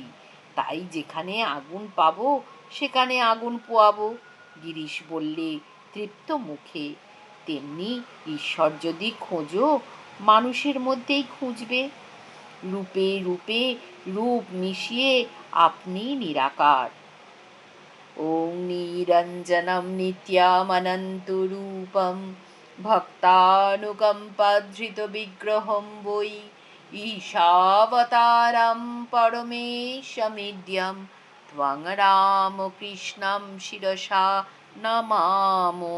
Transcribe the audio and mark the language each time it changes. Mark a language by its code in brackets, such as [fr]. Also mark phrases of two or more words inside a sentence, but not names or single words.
[bn] তাই যেখানে আগুন পাবো সেখানে আগুন পোয়াবো, গিরিশ বললে তৃপ্ত মুখে। তেমনি ঈশ্বর যদি খোঁজো, মানুষের মধ্যেই খুঁজবে। রূপে রূপে রূপ মিশিয়ে আপনি নিরাকার। [sa] ॐ निरञ्जनं नित्यामनन्तरूपं भक्तानुकम्पाधृतविग्रहं वै ईशावतारं परमेशमिड्यं त्वं रामकृष्णं शिरसा नमामो।